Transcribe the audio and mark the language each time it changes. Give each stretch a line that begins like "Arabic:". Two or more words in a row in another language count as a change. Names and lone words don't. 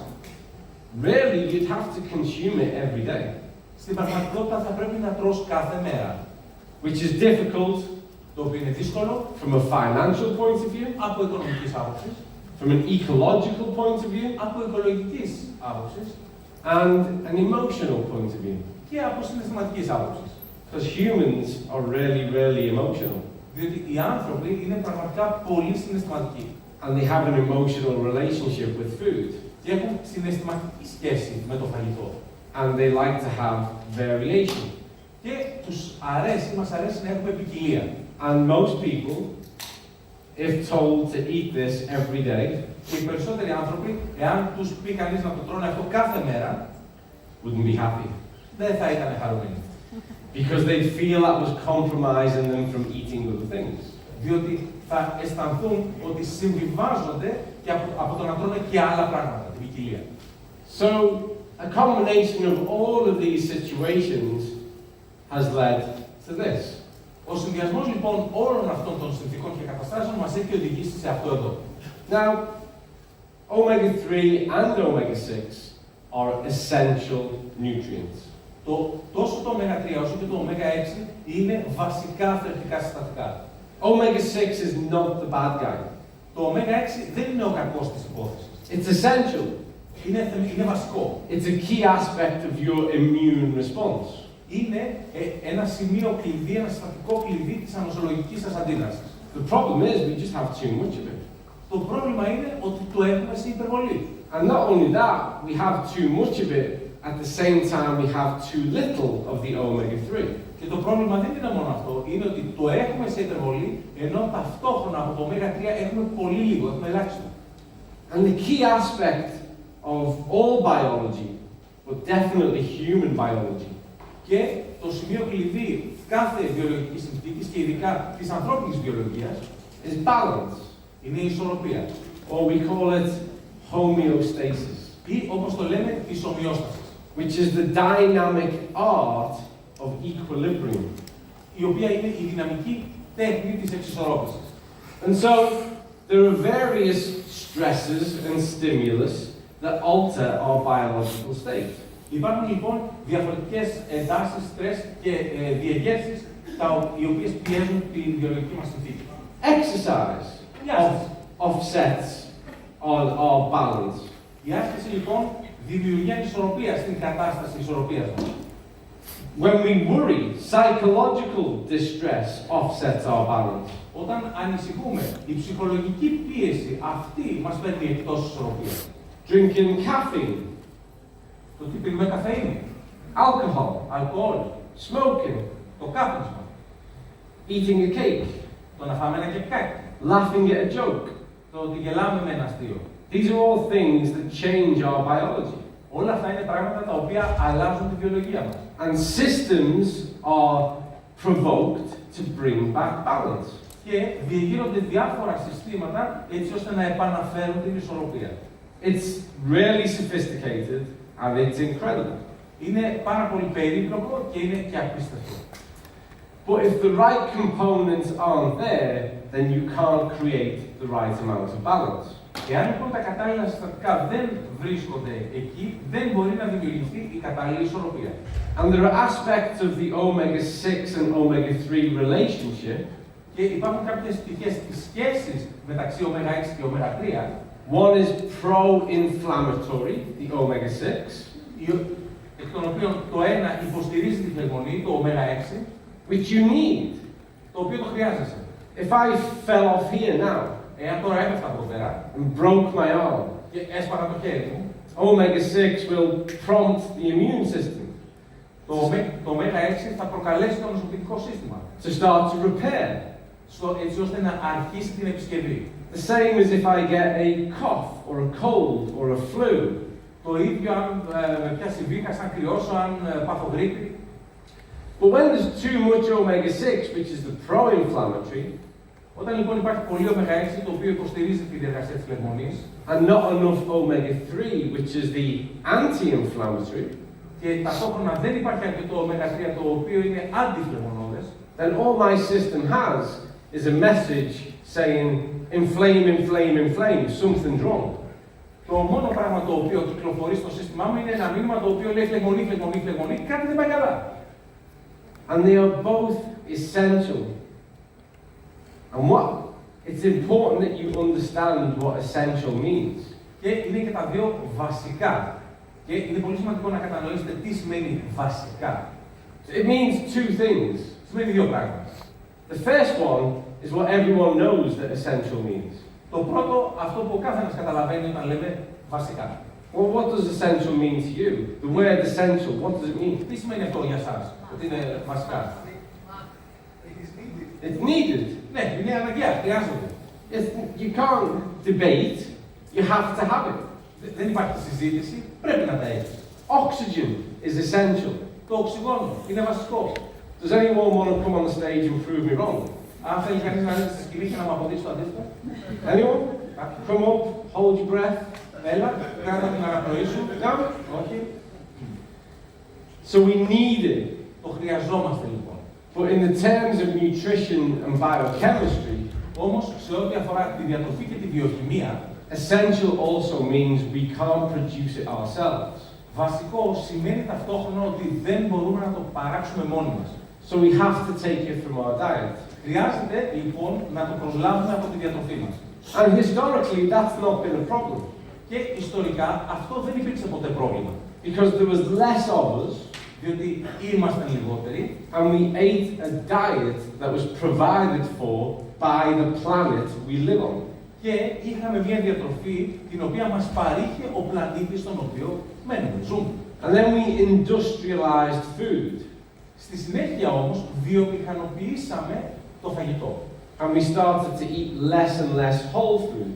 English: really you'd have to consume it every day,
Greek: στην πραγματικότητα θα πρέπει να τρως κάθε μέρα.
English: which is difficult
Greek: Το οποίο είναι δύσκολο
English: from a financial point of view,
Greek: από οικονομικής άποψης,
English: from an ecological point of view,
Greek: από οικολογικής άποψης
English: and an emotional point of view.
Greek: και από συναισθηματικής άποψης.
English: Because humans are really, really emotional.
Greek: Διότι οι άνθρωποι είναι πραγματικά πολύ συναισθηματικοί
English: And they have an emotional relationship with food.
Greek: και έχουν συναισθηματική σχέση με το φαγητό.
English: And they like to have variation.
Greek: Και μας αρέσει να έχουμε ποικιλία.
English: And most people, if told to eat this every day,
Greek: Και οι περισσότεροι άνθρωποι, εάν τους πει κανείς να το τρώνε αυτό κάθε μέρα,
English: wouldn't be happy.
Greek: δεν θα ήταν χαρούμενοι.
English: Because they'd feel that was compromising them from eating other things.
Greek: Διότι θα αισθανθούν ότι συμβιβάζονται και από το να τρώνε και άλλα πράγματα, την ποικιλία.
English: So, a combination of all of these situations has led to this.
Greek: Ο συνδυασμός λοιπόν όλων αυτών των συνθήκων και καταστάσεων μας έχει οδηγήσει σε αυτό εδώ.
English: Now, omega-3 and omega-6 are essential nutrients.
Greek: Τόσο το ω3 όσο και το ω6 είναι βασικά θρεπτικά συστατικά.
English: Omega-6 is not the bad guy.
Greek: Το ω6 δεν είναι ο κακός της υπόθεσης.
English: It's essential.
Greek: Είναι βασικό.
English: It's a key aspect of your immune response.
Greek: Είναι ένα σημείο κλειδί, ένα συστατικό κλειδί της ανοσολογικής σας αντίδρασης.
English: The problem is we just have too much of it.
Greek: Το πρόβλημα είναι ότι το έχουμε σε υπερβολή.
English: And not only that, we have too much of it, at the same time we have too little of the omega-3.
Greek: Και το πρόβλημα δεν είναι μόνο αυτό, είναι ότι το έχουμε σε υπερβολή, ενώ ταυτόχρονα από το ω3 έχουμε πολύ λίγο, έχουμε ελάχιστο.
English: And the key aspect of all biology, but definitely human biology,
Greek: Και το σημείο κλειδί κάθε βιολογικής συνθήκης και ειδικά της ανθρώπινης βιολογίας
English: is balance,
Greek: είναι η ισορροπία.
English: or we call it homeostasis,
Greek: Ή όπως το λέμε, της ομοιόστασης.
English: which is the dynamic art of equilibrium.
Greek: Η οποία είναι η δυναμική τέχνη της εξισορρόπησης.
English: And so, there are various stresses and stimulus that alter our biological state.
Greek: Υπάρχουν λοιπόν διαφορετικές εντάσεις, στρες και διεγέρσεις οι οποίες πιέζουν τη βιολογική μας συνθήκη.
English: Exercise Yes. offsets our balance.
Greek: Η άσκηση λοιπόν δημιουργεί ανισορροπία στην κατάσταση ισορροπίας μας.
English: When we worry, psychological distress offsets our balance.
Greek: Όταν ανησυχούμε, η ψυχολογική πίεση αυτή μας παίρνει εκτός ισορροπίας.
English: Drinking caffeine,
Greek: Το τι πίνουμε καφεΐνη,
English: alcohol,
Greek: αλκοόλ,
English: smoking,
Greek: το κάπνισμα,
English: eating a cake,
Greek: το να φάμε ένα κεκάκι,
English: laughing at a joke.
Greek: το ότι γελάμε με ένα αστείο.
English: These are all things that change our biology.
Greek: Όλα αυτά είναι πράγματα τα οποία αλλάζουν τη βιολογία μας.
English: And systems are provoked to bring back balance.
Greek: Και διεγείρονται διάφορα συστήματα έτσι ώστε να επαναφέρουν την ισορροπία.
English: It's really sophisticated and it's incredible.
Greek: Είναι πάρα πολύ περίπλοκο και είναι και απίστευτο.
English: But if the right components aren't there, then you can't create the right amount of balance.
Greek: Εάν λοιπόν τα κατάλληλα συστατικά δεν βρίσκονται εκεί, δεν μπορεί να δημιουργηθεί η κατάλληλη ισορροπία.
English: And there are aspects of the omega-6 and omega-3 relationship
Greek: Και Και υπάρχουν κάποιες πτυχές της σχέσης μεταξύ ω6 και ω3.
English: One is pro-inflammatory, the omega-6,
Greek: Εκ των οποίων το ένα υποστηρίζει τη φλεγμονή, το ω6,
English: which you need.
Greek: το οποίο το χρειάζεσαι.
English: If I fell off here now
Greek: Εάν τώρα έπεφτα από εδώ πέρα
English: and broke my arm,
Greek: και έσπαγα το χέρι μου,
English: omega-6 will prompt the immune system
Greek: το ω6 θα προκαλέσει το νοσοποιητικό σύστημα.
English: to start to repair.
Greek: Έτσι ώστε να αρχίσει την επισκευή.
English: The same as if I get a cough or a cold or a flu.
Greek: Το ίδιο αν με πιάσει βήχα, αν κρυώσω, αν πάθω γρίπη.
English: But when there's too much omega-6, which is the pro-inflammatory,
Greek: Όταν λοιπόν υπάρχει πολύ ω6, το οποίο υποστηρίζει τη διαδικασία της φλεγμονής,
English: and not enough omega-3, which is the anti-inflammatory,
Greek: και ταυτόχρονα δεν υπάρχει αρκετό ω3, το οποίο είναι αντιφλεγμονώδες,
English: then all my system has is a message saying, inflame, inflame, inflame, something's wrong.
Greek: το μόνο πράγμα το οποίο κυκλοφορεί στο σύστημά μου είναι ένα μήνυμα το οποίο λέει φλεγμονή, φλεγμονή, φλεγμονή, κάτι δεν πάει καλά.
English: And they are both essential. And it's important that you understand what essential means.
Greek: Και είναι και τα δύο βασικά. Και είναι πολύ σημαντικό να κατανοήσετε τι σημαίνει βασικά.
English: It means two things.
Greek: Σημαίνει δύο πράγματα.
English: The first one is what everyone knows that essential means.
Greek: Το πρώτο, αυτό που ο καθένας καταλαβαίνει όταν λέμε βασικά.
English: Well, what does essential mean to you? The word essential, what does it mean?
Greek: Τι σημαίνει αυτό για εσάς, ότι είναι βασικά?
English: It's needed.
Greek: Ναι, είναι αναγκαία, χρειάζονται.
English: You can't debate, you have to have it.
Greek: Δεν υπάρχει συζήτηση, πρέπει να τα έχεις.
English: Oxygen is essential.
Greek: Το οξυγόνο είναι βασικό.
English: Does anyone want to come on the stage and prove me wrong?
Greek: Αν θέλει κανείς να έρθει στη σκηνή και να μου αποδείξει το αντίθετο.
English: Anyone? Come up, hold your breath.
Greek: Έλα, κράτα την αναπνοή σου.
English: No?
Greek: Όχι.
English: So we need it.
Greek: Το χρειαζόμαστε λοιπόν.
English: But in the terms of nutrition and biochemistry,
Greek: Όμως, σε ό,τι αφορά τη διατροφή και τη βιοχημία,
English: essential also means we can't produce it ourselves.
Greek: βασικό σημαίνει ταυτόχρονα ότι δεν μπορούμε να το παράξουμε μόνοι μας.
English: So we have to take it from our diet.
Greek: Χρειάζεται λοιπόν να το προσλάβουμε από τη διατροφή μας.
English: And historically, that's not been a problem.
Greek: Και ιστορικά αυτό δεν υπήρξε ποτέ πρόβλημα.
English: Because there was less of us,
Greek: Διότι ήμασταν λιγότεροι
English: and we ate a diet that was provided for by the planet we live on.
Greek: και είχαμε μια διατροφή την οποία μας παρήχε ο πλανήτης στον οποίο μένουμε, ζούμε.
English: And then we industrialized food.
Greek: Στη συνέχεια όμως βιομηχανοποιήσαμε το φαγητό.
English: And we started to eat less and less whole foods.